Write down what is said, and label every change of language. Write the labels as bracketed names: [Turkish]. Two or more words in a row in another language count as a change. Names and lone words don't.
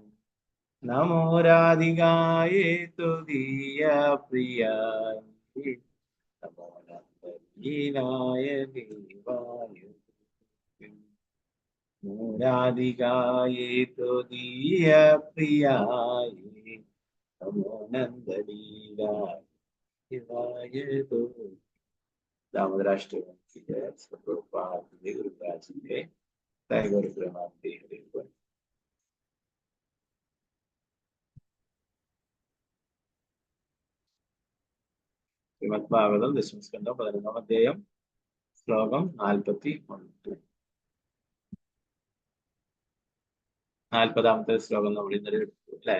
[Sanskrit] नमो राधिकाये तुदीय प्रियाये नमो अनन्तलीलाय देवाय तुभ्यं. नमो राधिकाये तुदीय प्रियाये नमो अनन्तलीलाय देवाय तुभ्यं. [Hindi] दामोदराष्टकम की जय. प्रभुपाद गुरुराज जी के जय. गुरु ब्रह्मांडे हरि बोल. [Malayalam] ശ്രീമദ് ഭാഗവതം ദശമസ്കന്ധം 11-ാം അധ്യായം ശ്ലോകം 41. 40-ാമത്തെ ശ്ലോകം നമ്മൾ ഇന്നലെ എടുത്തു അല്ലെ.